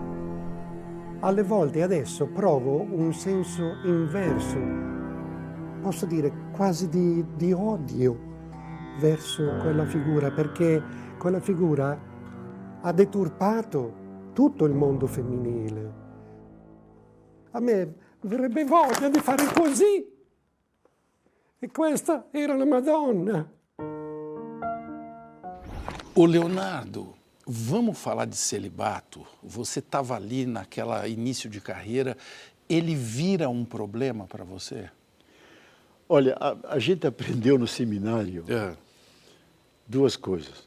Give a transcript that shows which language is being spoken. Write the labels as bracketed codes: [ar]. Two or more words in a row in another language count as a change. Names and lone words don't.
[it] Alle volte adesso provo un senso inverso, posso dire quasi di odio verso quella figura, perché quella figura ha deturpato tutto il mondo femminile. A me verrebbe voglia di fare così. E questa era la Madonna. [pt] Ô Leonardo, vamos falar de celibato? Você estava ali naquela início de carreira, ele vira um problema para você? Olha, a gente aprendeu no seminário duas coisas.